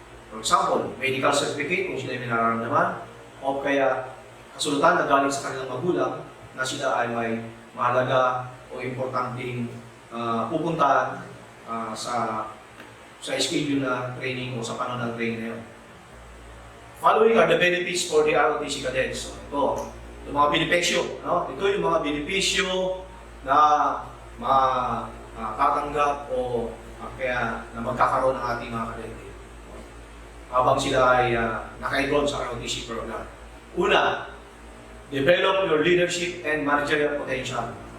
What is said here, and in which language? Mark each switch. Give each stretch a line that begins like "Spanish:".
English: For example,
Filipino: medical certificate kung sila may nararamdaman o kaya kasulatan na galing sa kanilang magulang na sila ay may mahalaga o importanteng pupuntahan sa schedule na training o sa panahon ng training na yun.
English: Following are the benefits for the ROTC cadets.
Filipino: So, ito, yung mga benepisyo. No? Ito yung mga benepisyo na matatanggap o kaya na magkakaroon ng ating mga kadete habang sila ay naka-enroll sa ROTC program.
English: Una, develop your leadership and managerial potential.